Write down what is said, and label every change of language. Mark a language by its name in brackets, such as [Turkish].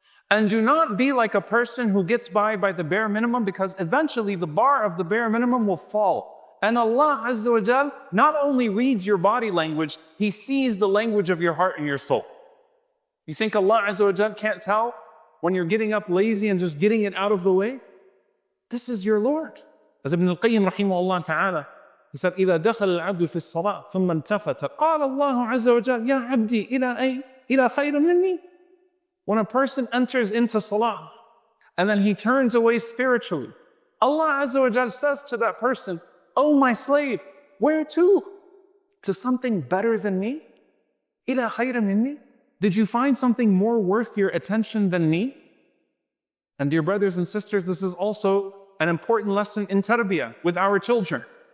[English] And do not be like a person who gets by the bare minimum, because eventually the bar of the bare minimum will fall. And Allah Azza wa Jal not only reads your body language, He sees the language of your heart and your soul. You think Allah Azza wa Jal can't tell when you're getting up lazy and just getting it out of the way? This is your Lord. As Ibn al-Qayyim rahimahullah ta'ala, he said, [Arabic] إِذَا دَخَلَ الْعَبْدُ فِي الصَّلَاةِ ثُمَّ انْتَفَتَ قَالَ اللَّهُ عَزَّ وَجَلَّ يَا عَبْدِي إِلَى خَيْرٍ مِنِّي. [English] When a person enters into salah and then he turns away spiritually, Allah Azza wa Jal says to that person, "Oh my slave, where to? To something better than me? [Arabic] Ila khayra minni? [English] Did you find something more worth your attention than me?" And dear brothers and sisters, this is also an important lesson in tarbiyah with our children.